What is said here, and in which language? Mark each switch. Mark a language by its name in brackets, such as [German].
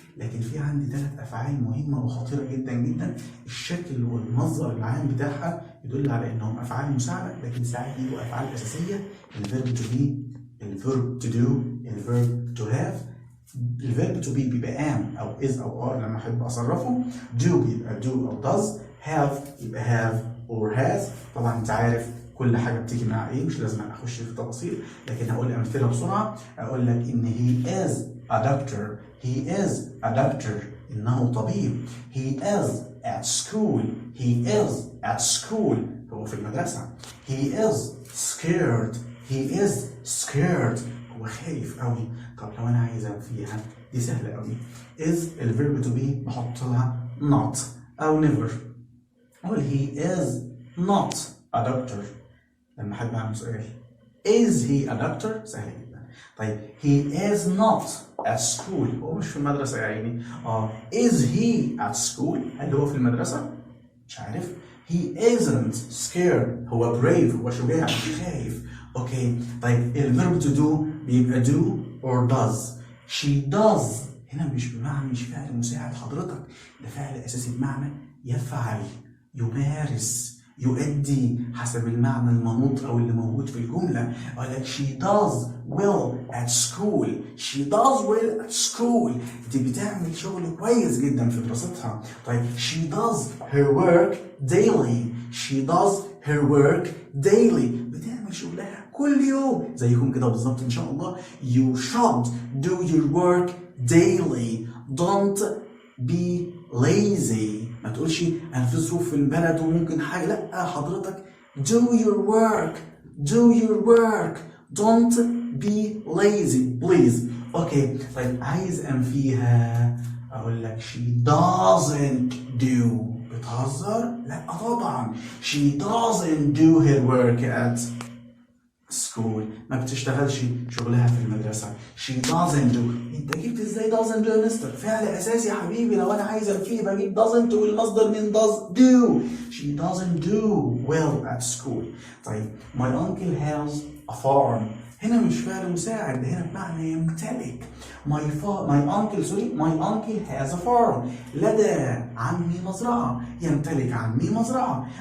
[Arabic] لكن في عندي 3 افعال مهمه وخطيره جدا جدا. الشكل والمصدر العام بتاعها يدل على انهم افعال مساعده، لكن ساعات يجوا افعال اساسيه. الفيرب تو بي، الفيرب تو دو، الفيرب تو هاف. الفيرب تو بي بيبقى am او is او are لما احب اصرفه. [English] do [Arabic] بيبقى [English] do او does. have [Arabic] يبقى [English] have or has. [Arabic] طبعا انت عارف كل حاجه بتيجي مع ايه، مش لازم اخش في تفاصيل، لكن هقول امثله بسرعه. اقول لك ان [English] he is a doctor. he is a doctor، [Arabic] انه طبيب. [English] he is at school. he is at school، [Arabic] هو في المدرسه. [English] he is scared. he is scared، [Arabic] هو خايف قوي. طب لو انا عايز فيها دي سهله قوي. is الفيرب تو بي بحط لها not او never. اقول [English] he is not a doctor. [Arabic] لما احب اعمل سؤال [English] is he a doctor، [Arabic] سهله جدا. طيب [English] he is not at school، [Arabic] هو مش في المدرسه يا عيني. [English] is he at school، [Arabic] هل هو في المدرسه؟ مش عارف. [English] he isn't scared، [Arabic] هو brave، هو شجاع مش خايف. اوكي طيب الفيرب [English] to do [Arabic] بيبقى [English] do or does. she does [Arabic] هنا مش بمعنى مش فعل مساعد حضرتك، ده فعل اساسي بمعنى يفعل، يمارس، يؤدي حسب المعنى المنوط او اللي موجود في الجمله. اقول لك [English] she does well at school. she does well at school، [Arabic] دي بتعمل شغل كويس جدا في دراستها. [English] طيب she does her work daily. she does her work daily، [Arabic] بتعمل شغلها كل يوم زيكم كده بالظبط ان شاء الله. [English] you should do your work daily. don't be lazy، [Arabic] ما تقولش انا في ظروف في البلد وممكن حاجه، لا حضرتك [English] do your work. do your work. don't be lazy please. [Arabic] اوكي طيب عايز انفيها اقول لك [English] she doesn't do. [Arabic] بتهزر؟ لا طبعا [English] she doesn't do her work at school، [Arabic] ما بتشتغلش شغلها في المدرسة. [English] she doesn't do. [Arabic] انت جبت ازاي [English] doesn't do [Arabic] يا مستر؟ فعل اساسي يا حبيبي، لو انا عايز انفيه بجيب doesn't والمصدر من does do. [English] she doesn't do well at school. [Arabic] طيب [English] my uncle has a farm، [Arabic] هنا مش فعل مساعد، هنا بمعنى يمتلك. [English] my uncle has a farm، [Arabic] لدى عمي مزرعة، يمتلك عمي مزرعة.